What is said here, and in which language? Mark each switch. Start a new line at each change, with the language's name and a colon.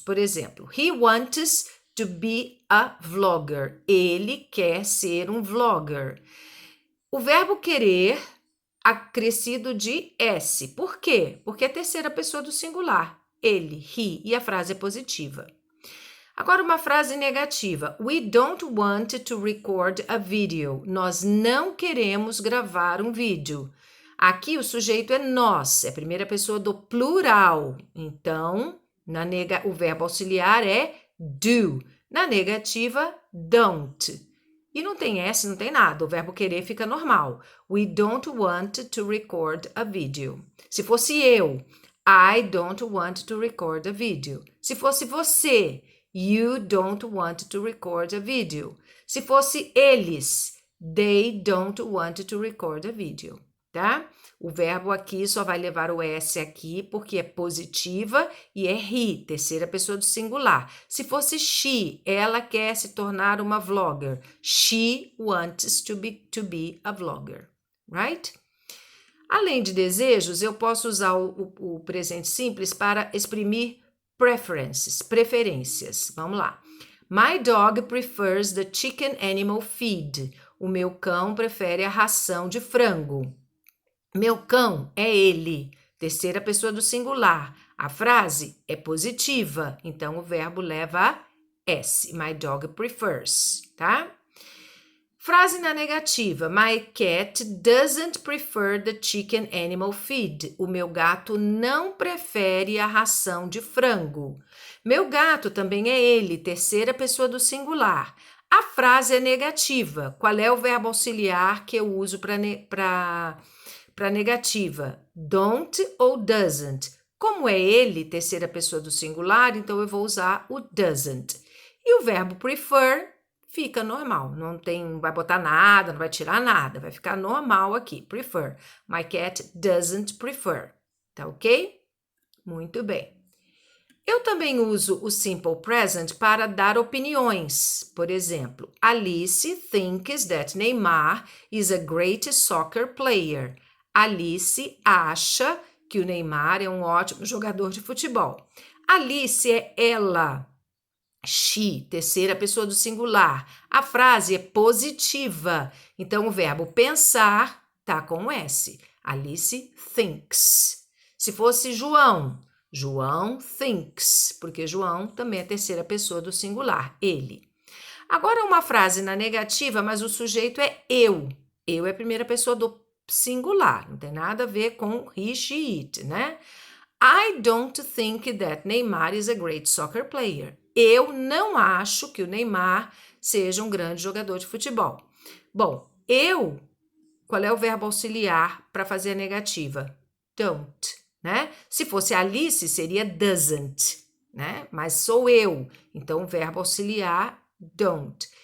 Portuguese: Por exemplo,
English: he wants to be a vlogger.
Portuguese: Ele quer ser um vlogger. O verbo querer acrescido de S. Por quê? Porque é a terceira pessoa do singular. Ele, he, e a frase é positiva. Agora uma frase negativa.
English: We don't want to record a video.
Portuguese: Nós não queremos gravar um vídeo. Aqui o sujeito é nós, é a primeira pessoa do plural. Então, o verbo auxiliar é do. Na negativa, don't. E não tem S, não tem nada. O verbo querer fica normal.
English: We don't want to record a video.
Portuguese: Se fosse eu,
English: I don't want to record a video.
Portuguese: Se fosse você,
English: you don't want to record a video.
Portuguese: Se fosse eles,
English: they don't want to record a video, tá?
Portuguese: O verbo aqui só vai levar o S aqui porque é positiva e é he, terceira pessoa do singular. Se fosse she, ela quer se tornar uma vlogger.
English: She wants to be a vlogger, right?
Portuguese: Além de desejos, eu posso usar o presente simples para exprimir preferências. Vamos lá.
English: My dog prefers the chicken animal feed.
Portuguese: O meu cão prefere a ração de frango. Meu cão é ele, terceira pessoa do singular. A frase é positiva, então o verbo leva S.
English: My dog prefers,
Portuguese: tá? Frase na negativa.
English: My cat doesn't prefer the chicken animal feed.
Portuguese: O meu gato não prefere a ração de frango. Meu gato também é ele, terceira pessoa do singular. A frase é negativa. Qual é o verbo auxiliar que eu uso para negativa? Don't ou doesn't? Como é ele, terceira pessoa do singular, então eu vou usar o doesn't. E o verbo prefer fica normal, não vai botar nada, não vai tirar nada, vai ficar normal aqui, prefer.
English: My cat doesn't prefer, tá ok?
Portuguese: Muito bem. Eu também uso o simple present para dar opiniões. Por exemplo,
English: Alice thinks that Neymar is a great soccer player.
Portuguese: Alice acha que o Neymar é um ótimo jogador de futebol. Alice é ela. She, terceira pessoa do singular. A frase é positiva. Então, o verbo pensar tá com S.
English: Alice thinks.
Portuguese: Se fosse João,
English: João thinks,
Portuguese: porque João também é terceira pessoa do singular, ele. Agora, uma frase na negativa, mas o sujeito é eu. Eu é a primeira pessoa do singular, não tem nada a ver com he, she, it, né?
English: I don't think that Neymar is a great soccer player.
Portuguese: Eu não acho que o Neymar seja um grande jogador de futebol. Bom, eu, qual é o verbo auxiliar para fazer a negativa? Don't, né? Se fosse Alice, seria doesn't, né? Mas sou eu, então o verbo auxiliar, don't.